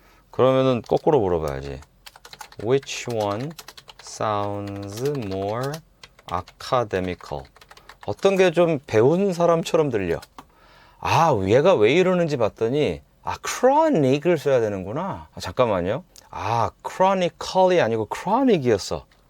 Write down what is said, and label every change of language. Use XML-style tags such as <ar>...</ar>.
<ko>그러면은 거꾸로 물어봐야지.</ko> <en>Which one sounds more academical?</en> <ko>어떤 게 좀 배운 사람처럼 들려. 얘가 왜 이러는지 봤더니 chronic을 써야 되는구나. 잠깐만요. chronically 아니고 chronic이었어.</ko>